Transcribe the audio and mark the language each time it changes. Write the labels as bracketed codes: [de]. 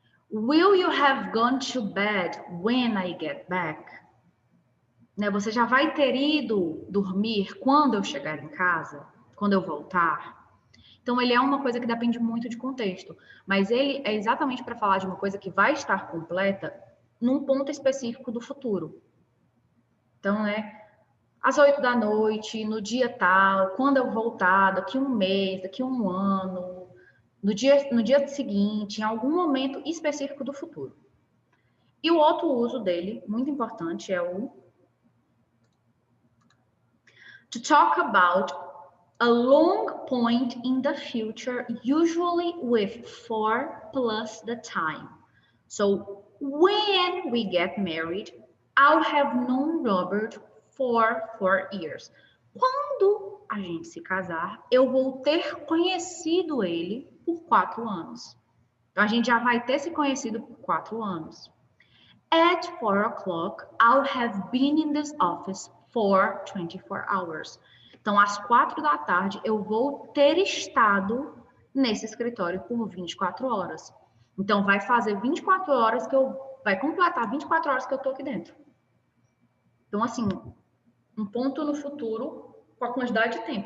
[en] Will you have gone to bed when I get back? [pt] Né, você já vai ter ido dormir quando eu chegar em casa? Quando eu voltar? Então, ele é uma coisa que depende muito de contexto. Mas ele é exatamente para falar de uma coisa que vai estar completa num ponto específico do futuro. Então, né, às 8 da noite, no dia tal, quando eu voltar, daqui um mês, daqui um ano, no dia seguinte, em algum momento específico do futuro. E o outro uso dele, muito importante, é o [en] to talk about a long point in the future, usually with 4 plus the time. So, when we get married, I'll have known Robert for 4 years. [pt] Quando a gente se casar, eu vou ter conhecido ele por 4 anos. Então, a gente já vai ter se conhecido por 4 anos. [en] At 4 o'clock, I'll have been in this office for 24 hours. [pt] Então, às 4 da tarde, eu vou ter estado nesse escritório por 24 horas. Então, vai fazer 24 horas vai completar 24 horas que eu tô aqui dentro. Então, assim, um ponto no futuro com a quantidade de tempo.